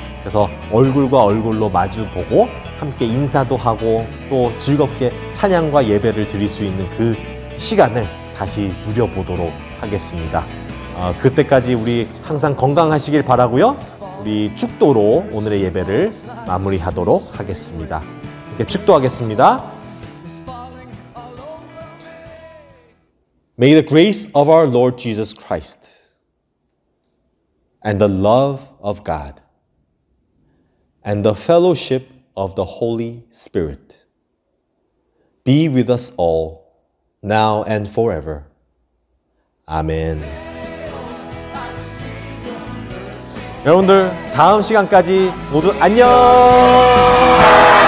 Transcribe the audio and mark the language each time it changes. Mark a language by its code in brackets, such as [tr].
[ko] 그래서 얼굴과 얼굴로 마주보고 함께 인사도 하고 또 즐겁게 찬양과 예배를 드릴 수 있는 그 시간을 다시 누려보도록 하겠습니다. 그때까지 우리 항상 건강하시길 바라고요. 우리 축도로 오늘의 예배를 마무리하도록 하겠습니다. 이렇게 축도하겠습니다. [en] May the grace of our Lord Jesus Christ and the love of God and the fellowship of the Holy Spirit be with us all now and forever. [ko] 아멘. 여러분들 다음 시간까지 모두 안녕!